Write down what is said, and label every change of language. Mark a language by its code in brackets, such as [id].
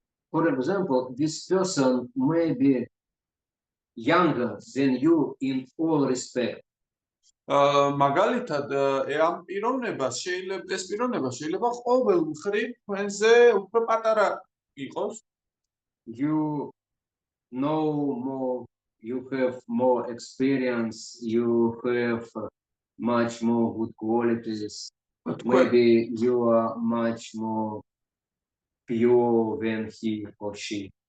[en] For example, this person may be younger than you in all respect. [ka] მაგალითად ამ პიროვნებას შეიძლება ყოველ მხრივ თქვენზე უფრო პატარა იყოს. [en] You know more, you have more experience, you have much more good qualities. Maybe you are much more pure than he or she.